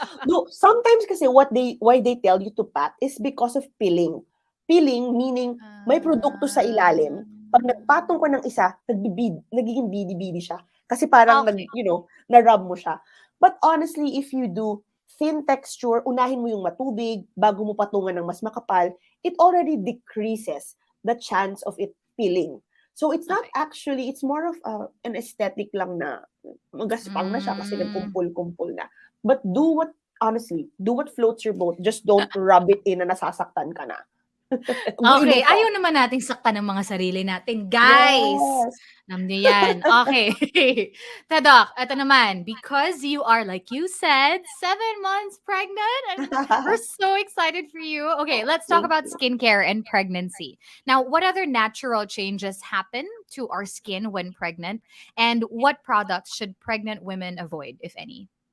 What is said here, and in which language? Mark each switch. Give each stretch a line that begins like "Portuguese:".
English: No, sometimes kasi why they tell you to pat is because of peeling.
Filipino: Peeling meaning may produkto sa ilalim. Pag nagpatong ko ng isa, nagiging bidi-bidi siya. Kasi parang na-rub mo siya.
English: But honestly, if you do thin texture,
Filipino: unahin mo yung matubig bago mo patungan ng mas makapal,
English: it already decreases the chance of it peeling. So it's not actually, it's more of an aesthetic
Filipino: lang na magaspang na siya kasi nagkumpul-kumpul na.
English: But do what floats your boat. Just don't rub it in
Filipino: na nasasaktan ka na. Okay, ayaw naman nating saktan ng mga sarili natin, guys.
English: Yes.
Filipino: Alam niyo yan. Okay.
English: Doc, ito naman, because you are, like you said, 7 months pregnant, and we're so excited for you. Okay, let's talk about skincare and pregnancy. Now, what other natural changes happen to our skin when pregnant, and what products should pregnant women avoid, if any?